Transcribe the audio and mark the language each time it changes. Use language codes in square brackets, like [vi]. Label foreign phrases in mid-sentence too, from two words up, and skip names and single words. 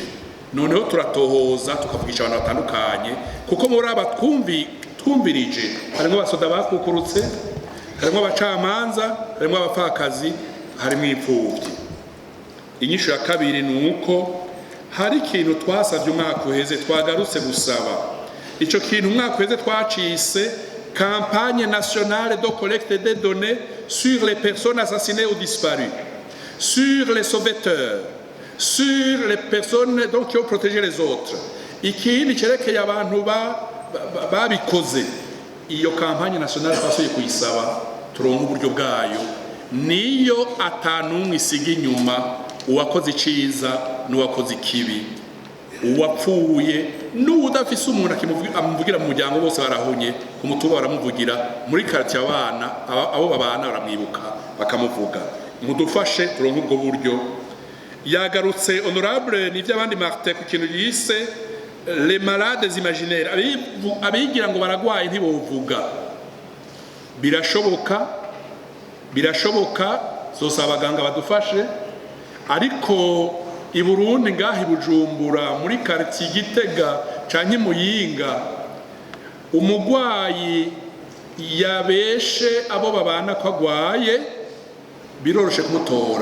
[rn] Noneho turatohoza tukavugisha abantu batandukanye, kuko muri aba twumvirije harimo abasoda bakukurutse, harimo abacamanza, harimo abapfakazi, harimo imfuvyi. Inyishu ya kabiri ni uko hari ikintu twasavye umwaka uheze twagarutse gusaba. Ico kintu umwaka uheze twacise [fr] campagne nationale de collecte des données sur les personnes assassinées ou disparues, sur les sauveteurs, sur les personnes donc qui ont protégé les autres. [rn] Ikindi cerekeye abantu babikoze. Iyo [fr] campagne nationale [rn] twasuye kuyisaba turonka uburyo bwayo, niyo atanumwe isiga inyuma uwakoze iciza n'uwakoze ikibi, uwapfuye n'udafise umuntu amuvugira mu muryango bose barahunye, ku mutumba baramuvugira, muri quartier abana abo babana baramwibuka bakamuvuga. Mudufashe turonka ubwo buryo. Yagarutse honorable n'ivyo abandi Martin ku kintu yise [fr] les malades imaginaires, [rn] abigira ngo baragwaye ntibovuga. Birashoboka zosaba abaganga badufashe, ariko i Burundi ngahi Bujumbura muri quartier Gitega canke Muyinga, umugwayi yabeshe abo babana ko agwaye biroroshe kumutora.